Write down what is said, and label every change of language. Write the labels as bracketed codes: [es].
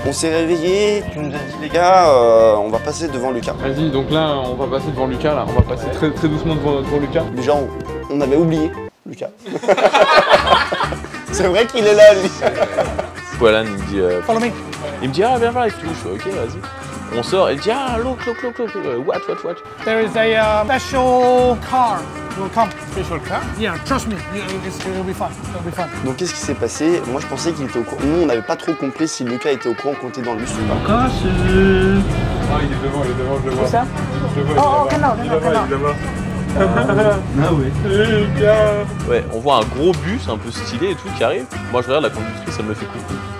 [fr] On s'est réveillés, tu nous as dit les gars, on va passer devant Lucas. Vas-y, donc là on va passer devant Lucas, là. On va passer très doucement devant Lucas. Déjà on avait oublié Lucas. C'est vrai qu'il est là lui. Alan il me dit [en] Follow me. [fr] Il me dit ah viens voir et tout, je fais ok vas-y. On sort et il dit ah [en] look, watch. There is a special car will come. Special car? Yeah, trust me, it'll be fun. [fr] Donc qu'est-ce qui s'est passé? Moi je pensais qu'il était au courant. Nous on n'avait pas trop compris si Lucas était au courant qu'on était dans le bus ou pas. Ah il est devant, je le vois. Où ça? Il Ah oui. Ouais, on voit un gros bus un peu stylé et tout qui arrive. Moi je regarde la conductrice, elle me fait coucou.